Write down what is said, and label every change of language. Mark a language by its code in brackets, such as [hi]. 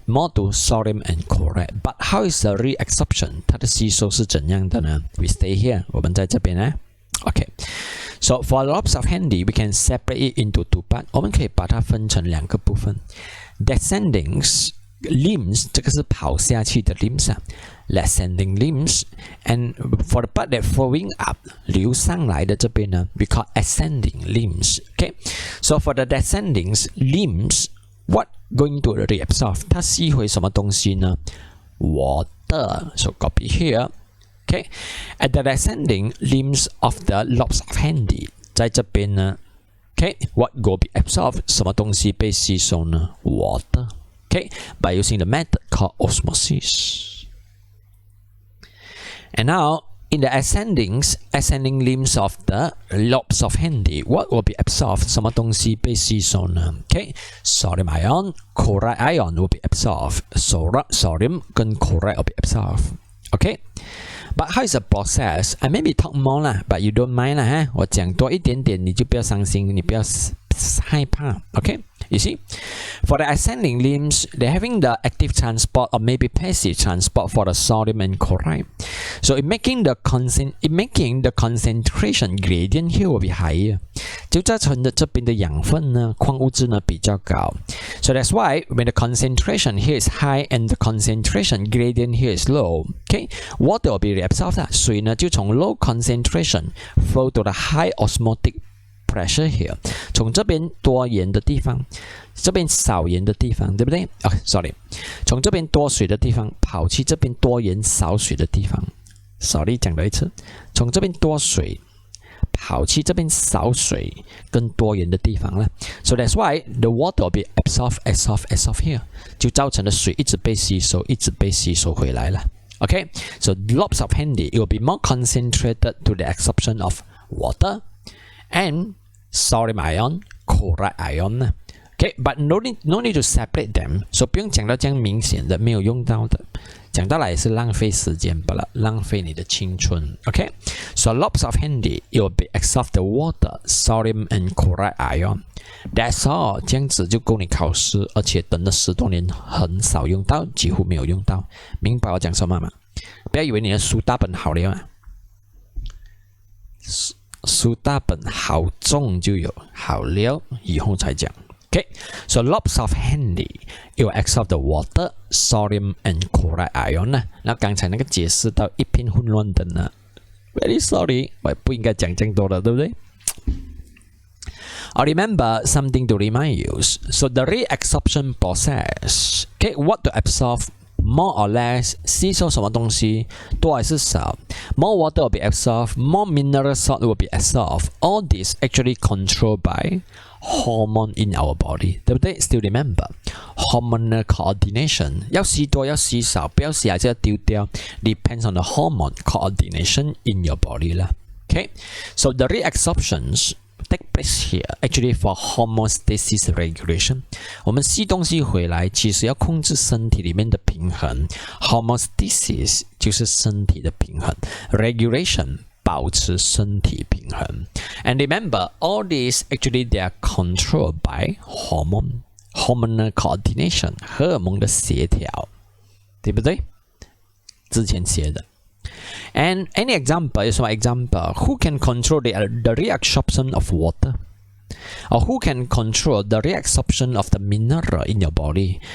[en] More to sodium and chloride. But how is the reabsorption? [zh] 它的吸收是怎样的呢？ [en] We stay here. [zh] 我们在这边呢。Okay. [en] So for lobes of Henle, we can separate it into two parts. [zh] 我们可以把它分成两个部分。Descending limbs 这个是跑下去的 limbs 啊。 [en] Descending limbs, and for the part that flowing up [zh] 流上来的这边呢 [en] we call ascending limbs. Okay, so for the descending limbs, what going to reabsorb? [zh] 它吸回什么东西呢 Water. [en] So copy here. Okay, at the descending limbs of the lobes of Henle [zh] 在这边呢 [en] Okay, what will be absorbed? [zh] 什么东西被吸收呢 Water. [en] Okay, by using the method called osmosis. And now, in the ascending limbs of the lobes of Henle, what will be absorbed? [zh] 什么东西被吸收呢 [en] Okay, sodium ion, chloride ion will be absorbed. Sodium 跟 chloride will be absorbed. Okay, but how is the process? I maybe talk more lah, but you don't mind lah, [zh] 哈？我讲多一点点，你就不要伤心，你不要害怕。 [en] Okay, you see, for the ascending limbs, they're having the active transport or maybe passive transport for the sodium and chloride. So in making the concentration gradient here will be higher. [zh] 就造成的这边的养分呢，矿物质呢比较高。 [en] So that's why when the concentration here is high and the concentration gradient here is low, okay, water will be reabsorbed. [zh] 水呢就从 [en] low concentration flow to the high osmotic pressure here. [zh] 从这边多盐的地方，这边少盐的地方，对不对？sorry， 从这边多水的地方跑去这边多盐少水的地方。 Sorry， 讲多一次，从这边多水跑去这边少水跟多盐的地方了。 [en] So that's why the water will be absorbed here， [zh] 就造成了水一直被吸收回来了。 [en] Okay, so lobes of Henle, it will be more concentrated to the absorption of water and sodium ion, chloride ion. Okay, but no need to separate them. [zh] So 不用讲到这样明显的，没有用到的，讲到来也是浪费时间罢了，浪费你的青春。 [en] Okay, so lobes of Henle, it will be absorb the water, sodium and chloride ion. That's all. [zh] 这样子就够你考试，而且等了10多年很少用到，几乎没有用到。明白我讲什么吗？不要以为你的书大本好了啊，书大本好重就有，好了以后才讲。 [en] Okay, so lobes of Henle, it will absorb the water, sodium and chloride ion. [zh] 那刚才那个解释到一片混乱的呢 ， [en] very sorry， [zh] 我不应该讲这样多的，对不对？ [en] Or remember something to remind you. So the reabsorption process, okay, what to absorb? More or less, [zh] 吸收什么东西多还是少 [en] ？More water will be absorbed, more mineral salt will be absorbed. All this actually controlled by hormone in our body, [zh] 对不对 [en] ？Still remember hormonal coordination. [zh] 要吸多要吸少，不要吸还是要丢掉 ， [en] depends on the hormone coordination in your body [zh] 啦。 [en] Okay, so the reabsorptions take place here actually for homeostasis regulation. [zh] 我们吸东西回来，其实要控制身体里面的平衡。 Homeostasis 就是身体的平衡 ，regulation 保持身体平衡。 [en] And remember, all these actually they are controlled by hormonal coordination [zh] 荷尔蒙的协调，对不对？之前写的。 [en] And any example is one example. Who can control the reabsorption of water? Or who can control the reabsorption of the mineral in your body?